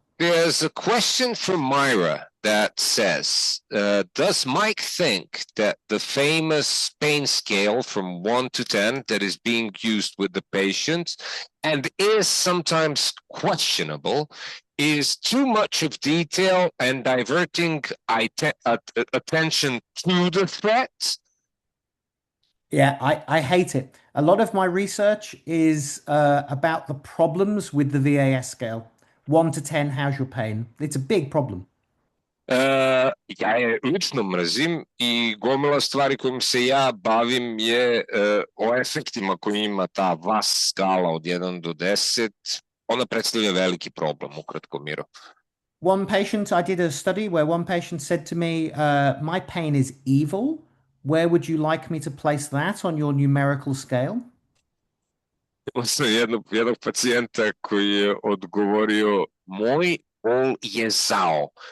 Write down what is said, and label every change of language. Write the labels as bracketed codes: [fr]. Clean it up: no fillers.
[en] There's a question from Myra that says, does Mike think that the famous pain scale from 1 to 10 that is being used with the patients and is sometimes questionable is too much of detail and diverting attention to the threat? Yeah, I hate it. A lot of my research is about the problems with the VAS scale. 1 to 10, how's your pain? It's a big problem. [sr] Ja je lično mrzim i gomila stvari kojim se ja bavim je o efektima koje ima ta VAS skala od 1 do 10. Ona predstavlja veliki problem, ukratko, Miro. [en] One patient, I did a study where one patient said to me, my pain is evil. Where would you like me to place that on your numerical scale? [sr] Imao sam jednog pacijenta koji je odgovorio, moj bol je zao.